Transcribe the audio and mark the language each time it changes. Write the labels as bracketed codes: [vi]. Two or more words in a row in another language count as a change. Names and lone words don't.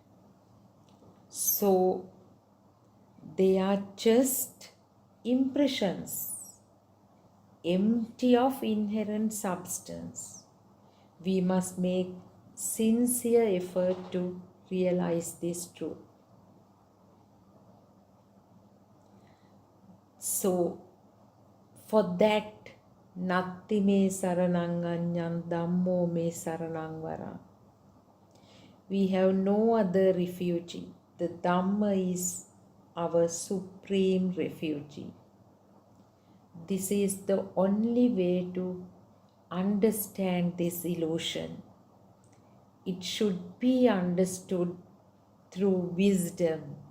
[en] So they are just impressions, empty of inherent substance. We must make sincere effort to realize this truth. So, for that, [pi] Natti me saranang anyang dhammo me saranang vara. [en] We have no other refuge. The Dhamma is our supreme refuge. This is the only way to understand this illusion. It should be understood through wisdom.